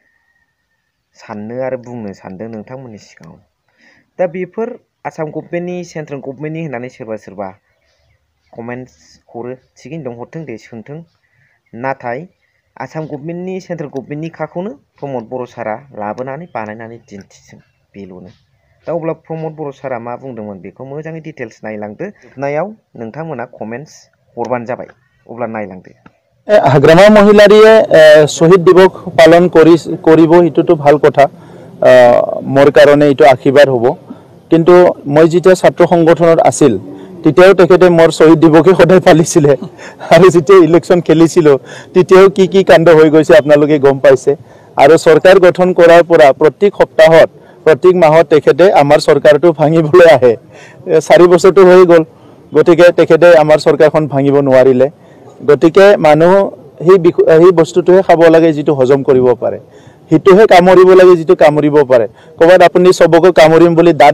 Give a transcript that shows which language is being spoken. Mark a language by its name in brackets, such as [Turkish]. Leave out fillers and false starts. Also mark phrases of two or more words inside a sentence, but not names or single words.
[Bodo] साननो आरो बुंनो सानदों नोंथांमोननि सिगाङाव दा बेफोर आसाम गभर्नमेन्टनि [English] central government [Bodo] होननानै सोरबा कमेन्ट्स हरो थिगैनो दं हरथों दे सोंथों नाथाय आसाम गभर्नमेन्टनि [English] central government [Bodo] खाखौनो प्रमद बर' सारा लाबोनानै बानायनानै दिन्थिदों बेल'नो दा अब्ला प्रमद बर' सारा मा बुंदोंमोन बेखौ मोजाङै डिटेल्स नायलांदो जोबनायाव नोंथांमोना कमेन्ट्स हरबानो जाबाय अब्ला नायलांदो [Assamese] हाग्रामा महिलारिয়ে শহীদ দিৱস পালন কৰিব এইটোতো ভাল কথা মোৰ কাৰণে এইটো আশীৰ্বাদ হ'ব কিন্তু মই যেতিয়া ছাত্ৰ সংগঠনত আছিল তেতিয়াও তেখেতে মোৰ শহীদ দিৱসে সদায় পালিছিলে আৰু যেতিয়া ইলেকশ্যন খেলিছিল তেতিয়াও কি কাণ্ড হৈ গৈছে আপোনালোকে গম পাইছে আৰু চৰকাৰ গঠন কৰাৰ পৰা প্ৰত্যেক সপ্তাহত প্ৰত্যেক মাহত তেখেতে আমাৰ চৰকাৰটো ভাঙিবলৈ আহে 4 বছৰটো হৈ গ'ল গতিকে তেখেতে আমাৰ চৰকাৰখন ভাঙিব নোৱাৰিলে গতিকে মানুহ সেই বস্তুটোহে খাব লাগে যিটো হজম কৰিব পাৰে হিটোহে কামুৰিব লাগে যিটো কামুৰিব পাৰে ক'বাত আপুনি সবকে কামুৰিম বুলি দাঁত